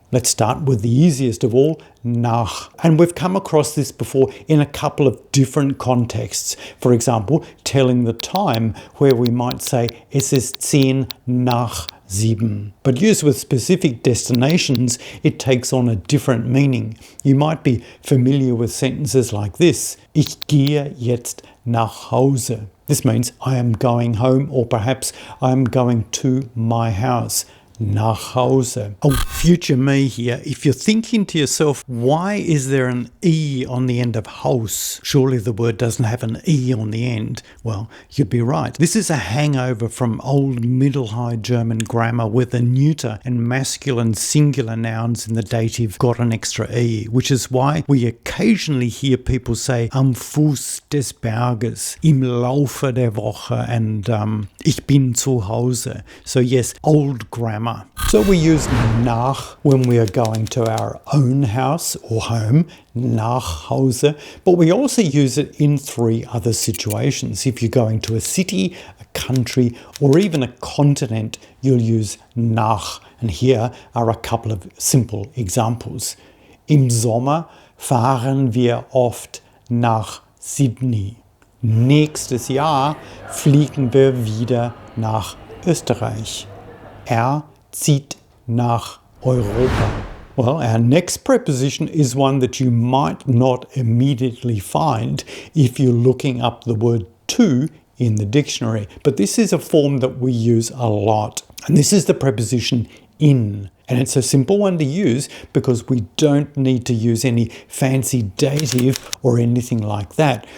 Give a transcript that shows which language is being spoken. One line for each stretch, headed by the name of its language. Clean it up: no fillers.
English: Let's start with the easiest of all, nach. And we've come across this before in a couple of different contexts. For example, telling the time, where we might say,
German: es ist 10 nach 7.
English: But used with specific destinations, it takes on a different meaning. You might be familiar with sentences like this:
German: Ich gehe jetzt nach Hause.
English: This means I am going home, or perhaps I am going to my house.
German: nach Hause.
English: Oh, future me here. If you're thinking to yourself, why is there an E on the end of Haus? Surely the word doesn't have an E on the end. Well, you'd be right. This is a hangover from old Middle High German grammar where the neuter and masculine singular nouns in the dative got an extra E, which is why we occasionally hear people say
German: am Fuß des Berges, im Laufe der Woche,
English: and
German: ich bin zu Hause.
English: So yes, old grammar. So we use nach when we are going to our own house or home,
German: nach Hause,
English: but we also use it in 3 other situations. If you're going to a city, a country, or even a continent, you'll use nach. And here are a couple of simple examples.
German: Im Sommer fahren wir oft nach Sydney. Nächstes Jahr fliegen wir wieder nach Österreich. Er zieht nach Europa.
English: Well, our next preposition is one that you might not immediately find if you're looking up the word to in the dictionary, but this is a form that we use a lot. And this is the preposition in. And it's a simple one to use because we don't need to use any fancy dative or anything like that.